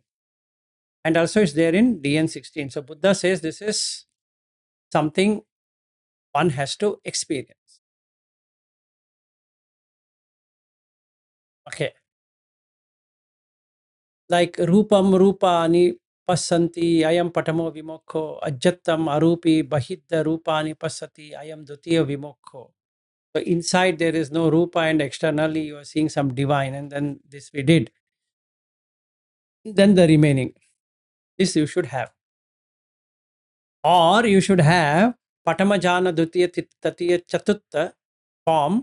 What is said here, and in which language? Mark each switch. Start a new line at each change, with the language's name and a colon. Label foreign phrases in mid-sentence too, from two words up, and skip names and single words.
English: And also it's there in DN16. So Buddha says this is something one has to experience. Okay.
Pali: Like Rupam Rupani Passanti, Ayam Patamo Vimokho, Ajattam Arupi, Bahidda Rupani Passati, Ayam Dutiya Vimokho.
English: So inside there is no Rupa and externally you are seeing some divine, and then this we did. Then the remaining. This you should have. Or you should have
Pali: Patamajana Dutiya Tatiya Chatutta
English: form.